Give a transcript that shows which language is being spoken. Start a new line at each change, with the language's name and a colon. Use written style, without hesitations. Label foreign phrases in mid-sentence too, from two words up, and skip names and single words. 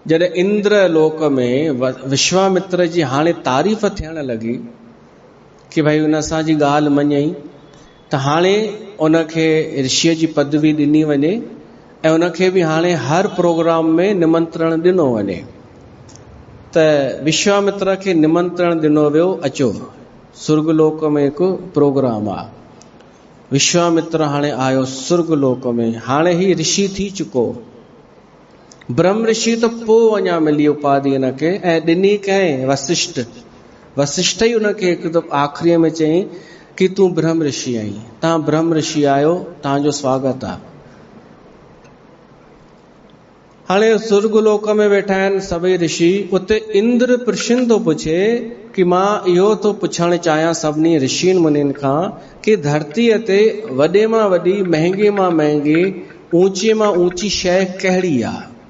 Sindhi: जॾहिं इंद्र लोक में विश्वामित्र जी हाणे तारीफ़ थियण लॻी कि भाई उन असांजी ॻाल्हि मञई, त हाणे उनखे ऋषिअ जी पदवी ॾिनी वञे ऐं उनखे बि हाणे हर प्रोग्राम में निमंत्रण ॾिनो वञे। त विश्वामित्र खे निमंत्रण ॾिनो वियो, अचो सुर्गलोक में हिकु प्रोग्राम आहे। विश्वामित्र हाणे आयो सुर्गलोक में, हाणे ही ऋषि थी चुको, ब्रह्म ऋषि त पोइ अञा मिली उपाधि हिनखे, ऐं ॾिनी कंहिं वसिष्ठ ई उनखे हिकु दफ़ो आख़िरीअ में चयईं कि तूं ब्रह्म ऋषि आहीं, तव्हां ब्रह्म ऋषि आहियो, तव्हांजो स्वागत आहे। हाणे सुर्गलोक में वेठा आहिनि सभई ऋषि। उते इंद्र प्रश्न थो पुछे कि मां इहो थो पुछणु चाहियां सभिनी ऋषियुनि मुनियुनि खां कि धरतीअ ते वॾे मां वॾी, महांगे मां महांगी, ऊंचे मां ऊंची शइ कहिड़ी आहे?